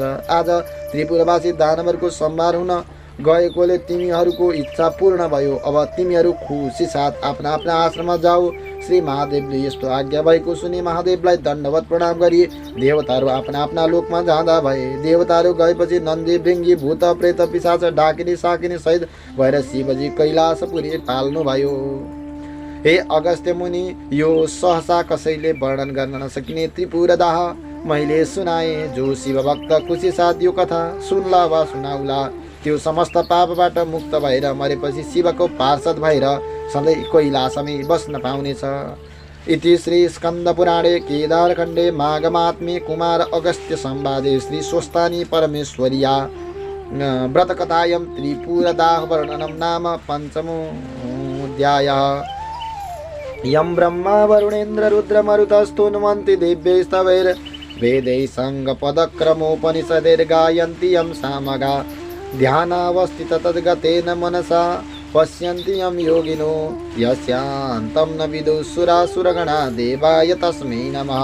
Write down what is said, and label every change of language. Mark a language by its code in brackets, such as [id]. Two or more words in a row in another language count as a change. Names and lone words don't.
[ne] आज त्रिपुरवासी दानवहरूको संहार हुन गएकोले तिमीहरूको इच्छा पूर्ण भयो। अब तिमीहरू खुसी साथ आफ्ना आफ्ना आश्रममा जाऊ। श्री महादेवले यस्तो आज्ञा भएको सुनि महादेवलाई दण्डवत प्रणाम गरी देवताहरू आफ्ना आफ्ना लोकमा जाँदा भए। देवताहरू गएपछि नन्दी, भृङ्गी, भूत, प्रेत, पिशाच, डाकिनी, साकिनी सहित भएर शिवजी कैलाशपुरी पाल्नुभयो। हे अगस्त्य मुनि, यो सहसा कसैले वर्णन गर्न नसकिने त्रिपुर दाह मैले सुनाएँ। जो शिवभक्त खुसी साथ यो कथा सुन्ला वा सुनाउला त्यो समस्त पापबाट मुक्त भएर मरेपछि शिवको पार्षद भएर सधैँ कैलाशमै बस्न पाउनेछ। [sa] इति श्री स्कन्द पुराणे केदारखण्डे माघमात्मे कुमार अगस्त्य संवादे श्री स्वस्तानी परमेश्वर्या व्रतकथायां त्रिपुरदाह वर्णनं नाम पञ्चमोऽध्यायः। यं ब्रह्मा वरुणेन्द्र रुद्रमरुतस्तुन्वन्ति दिव्यैस्तवैर्वेदैः सङ्गपदक्रमोपनिषदैर्गायन्ति यं सामगा ध्यानावस्थित तद्गतेन मनसा पश्यन्ति यं योगिनो यस्यान्तं न विदुः देवाय तस्मै नमः।